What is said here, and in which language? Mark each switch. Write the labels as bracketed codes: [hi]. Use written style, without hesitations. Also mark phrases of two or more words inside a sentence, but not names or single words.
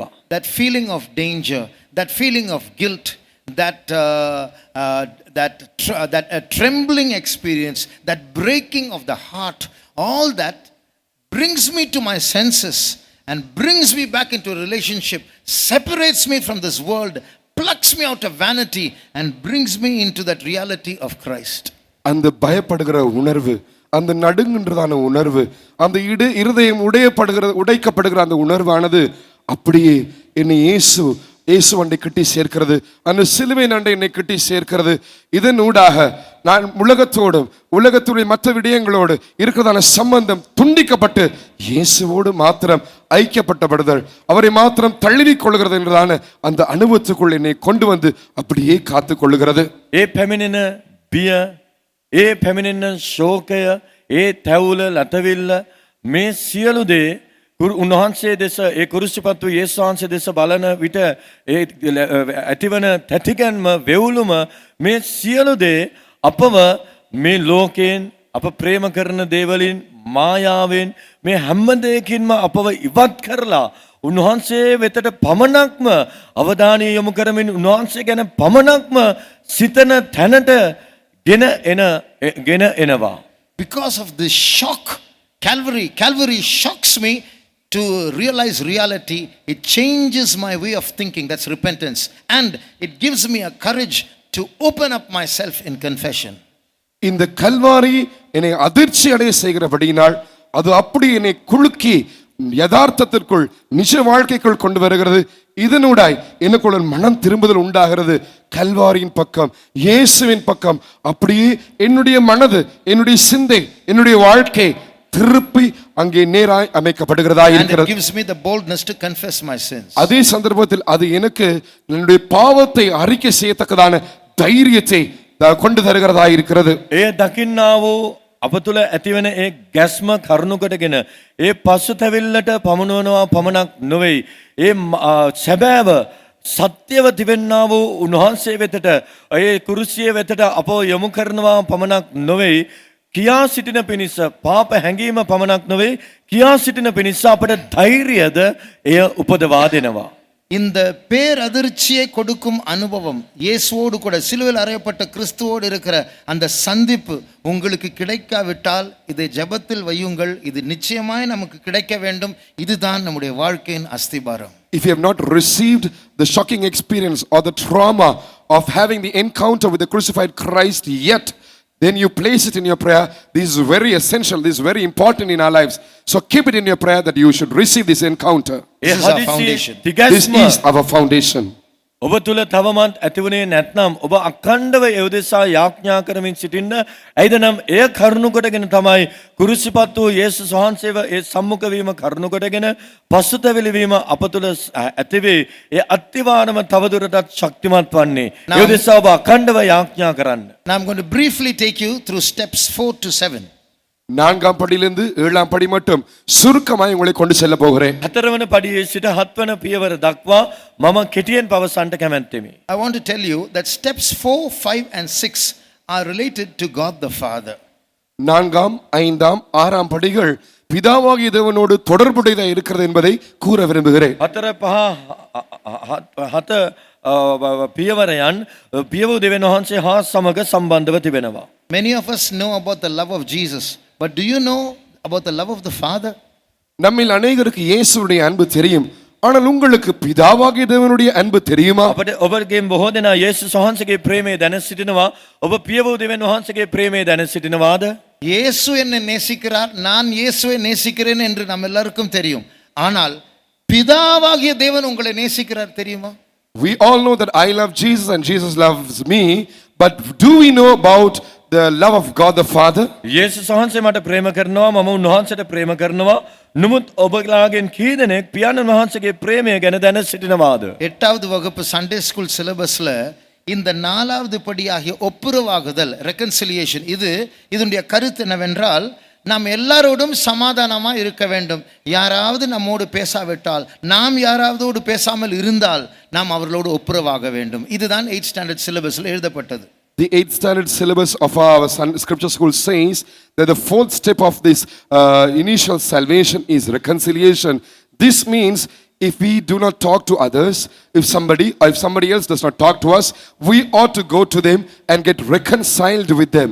[en] That feeling of danger, that feeling of guilt, that trembling experience, that breaking of the heart, all that brings me to my senses and brings me back into a relationship, separates me from this world, plucks me out of vanity and brings me into that reality of Christ. [ta] அந்த பயப்படுகிற உணர்வு, அந்த நடுங்குன்றதான உணர்வு, அந்த இருதயம் உடைக்கப்படுகிற அந்த உணர்வானது அப்படியே என்னை இயேசு அண்டை கட்டி சேர்க்கிறது. அந்த சிலுவை அண்டை என்னை கட்டி சேர்க்கிறது. இதன் ஊடாக நான் உலகத்துடைய மற்ற விடயங்களோடு இருக்கிறதான சம்பந்தம் துண்டிக்கப்பட்டு இயேசுவோடு மாத்திரம் ஐக்கியப்பட்டப்படுதல், அவரை மாத்திரம் தழுவிக் கொள்கிறது என்றதான அந்த அனுபவத்துக்குள் என்னை கொண்டு வந்து அப்படியே காத்து கொள்ளுகிறது. [si] ඒ පැමිණෙන බිය, ඒ පැමිණෙන ශෝකය, ඒ තැවුල ලතවිල්ල, මේ සියලු දේ උන්වහන්සේ දෙස, ඒ කුරුසිපත් වූ යේසුස් වහන්සේ දෙස බලන විට ඒ ඇතිවන තැතිගැන්ම, වෙවුලුම, මේ සියලු දේ අපව මේ ලෝකයෙන්, අප ප්‍රේම කරන දේවලින්, මායාවෙන්, මේ හැම දෙයකින්ම අපව ඉවත් කරලා උන්වහන්සේ වෙතට පමණක්ම අවධානය යොමු කරමින් උන්වහන්සේ ගැන පමණක්ම සිතන තැනට ගෙන එනවා. [en] Because of this shock, Calvary shocks me to realize reality. It changes my way of thinking. That's repentance. And it gives me a courage to open up myself in confession. [ta] இந்த கல்வாரி என்னை அதிர்ச்சி அடைய செய்கிறபடியினால் அது அப்படி என்னை குலுக்கி யதார்த்தத்திற்குள், நிஜ வாழ்க்கைக்குள் கொண்டு வருகிறது. இதனூடாய் எனக்குள்ள மனம் திரும்புதல் உண்டாகிறது. கல்வாரியின் பக்கம், இயேசுவின் பக்கம் அப்படியே என்னுடைய மனது, என்னுடைய சிந்தை, என்னுடைய வாழ்க்கை திருப்பி அங்கே நேராய் அமைக்கப்படுகிறதா இருக்கிறது. [en] And it gives me the boldness to confess my sins. [ta] அதே சந்தர்ப்பத்தில் அது எனக்கு என்னுடைய பாவத்தை அறிக்கை செய்யத்தக்கதான தைரியத்தை கொண்டு தருகிறதா இருக்கிறது. [si] ඒ දකින්නා වූ අප තුළ ඇතිවන ඒ ගැස්ම කරුණුකටගෙන ඒ පසුතැවිල්ලට පමුණුවනවා පමණක් නොවෙයි. ඒ සැබෑව සත්‍යව තිබෙන්නා වූ උන්වහන්සේ වෙතට, ඒ කුරුසිය වෙතට අපව යොමු කරනවා පමණක් නොවෙයි, කියා සිටින පිණිස, පාප හැඟීම පමණක් නොවේ, කියා සිටින පිණිස අපට ධෛර්යද එය උපදවා දෙනවා. [ta] இந்த பேரதிர்ச்சியை கொடுக்கும் அனுபவம், இயேசுவோடு கூட சிலுவையில் அறையப்பட்ட கிறிஸ்துவோடு இருக்கிற அந்த சந்திப்பு உங்களுக்கு கிடைக்காவிட்டால் இதை ஜெபத்தில் வையுங்கள். இது நிச்சயமாய் நமக்கு கிடைக்க வேண்டும். இதுதான் நம்முடைய வாழ்க்கையின் அஸ்திபாரம். [en] If you have not received the shocking experience or the trauma of having the encounter with the crucified Christ yet, then you place it in your prayer. This is very essential, this is very important in our lives. So keep it in your prayer that you should receive this encounter. This is our foundation. This is our foundation. [si] ඔබ තුල තවමත් ඇතිවුණේ නැත්නම් ඔබ අඛණ්ඩව ඒ උදෙසා යාඥා කරමින් සිටින්න ඇයිද නම් එය කරුණු කොටගෙන තමයි කුරුසිපත් වූ යේසුස් වහන්සේව ඒ සම්මුඛ වීම කරුණු කොටගෙන පසුතැවිලි වීම අප තුල ඇතිවේ ඒ අත්විවරම තවදුරටත් ශක්තිමත් වන්නේ ඒ උදෙසා ඔබ අඛණ්ඩව යාඥා කරන්න. [en] Now I'm going to briefly take you through steps 4 to 7. [ta] 4ஆம் படியிலிருந்து 7ஆம் படி மட்டும் சுருக்கமாய் உங்களை கொண்டு செல்ல போகிறேன். [si] හතරවන පඩියේ සිට හත්වන පියවර දක්වා මම කෙටියෙන් පවසන්නට කැමැත්තෙමි. [en] I want to tell you that steps 4, 5 and 6 are related to God the Father. [ta] 4ஆம் 5ஆம் 6ஆம் படிகள் பிதாவாகிய தேவனோடு தொடர்புடையதாக இருக்கிறது என்பதை கூற விரும்புகிறேன். [si] හතර පහ හත පියවරයන් පියවූ දෙවියන් වහන්සේ හා සමග සම්බන්ධව තිබෙනවා. [en] Many of us know about the love of Jesus, but do you know about the love of the Father? [ta] நம்மில் அநேகருக்கு இயேசுவுடைய அன்பு தெரியும், ஆனால் உங்களுக்கு பிதாவாகிய தேவனுடைய அன்பு தெரியுமா? [si] අපට ඔබගේ බොහෝ දෙනා යේසුස් වහන්සේගේ ප්‍රේමය දැන සිටිනවා. ඔබ පියවූ දෙවියන් වහන්සේගේ ප්‍රේමය දැන සිටිනවාද? [ta] இயேசு என்னை நேசிக்கிறார், நான் இயேசுவை நேசிக்கிறேன் என்று நம்ம எல்லாருக்கும் தெரியும். ஆனால் பிதாவாகிய தேவன் உங்களை நேசிக்கிறார் தெரியுமா? [en] We all know that I love Jesus and Jesus loves me, but do we know about the love of God the Father? [si] යේසුස් වහන්සේ මට ප්‍රේම කරනවා, මම උන්වහන්සේට ප්‍රේම කරනවා. නමුත් ඔබලාගෙන් කී දෙනෙක් පියාණන් වහන්සේගේ ප්‍රේමය ගැන දැන සිටිනවාද? [ta] 8வது வகுப்பு [en] Sunday school syllabusல [ta] இந்த 4வது படியாகிய ஒப்புரவாகுதல், ரெகன்சிலியேஷன், இதனுடைய கருத்து என்னவென்றால் நாம் எல்லாரோடும் சமாதானமா இருக்க வேண்டும். யாராவது நம்மோடு பேசாவிட்டால், நாம் யாராவதோடு பேசாமல் இருந்தால் நாம் அவர்களோடு ஒப்புரவாக வேண்டும். இதுதான் [en] 8th standard syllabusல [ta] எழுதப்பட்டது. [en] The 8th standard syllabus of our scripture school says that the fourth step of this initial salvation is reconciliation. This means if we do not talk to others, if somebody else does not talk to us, we ought to go to them and get reconciled with them.